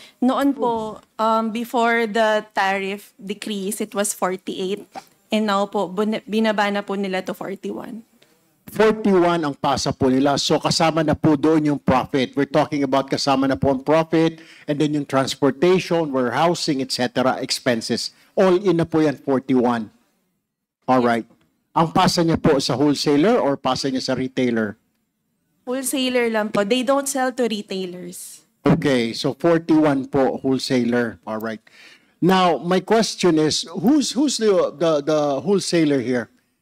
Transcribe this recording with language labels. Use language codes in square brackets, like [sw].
[en] Noon po, before the tariff decrease, it was 48. And now [tl] po, binaba na po nila to 41. 41 ang pasa po nila. So kasama na po doon yung profit. [en] We're talking about [tl] kasama na po ang [en] profit and then yung transportation, warehousing, etc., expenses. [tl] All in na po yan, 41. [en] All right. [tl] Ang pasa niya po sa wholesaler or pasa niya sa retailer? [en] Wholesaler lang po. They don't sell to retailers. Okay, so 41 po wholesaler. All right. Now, my question is, who's the wholesaler here?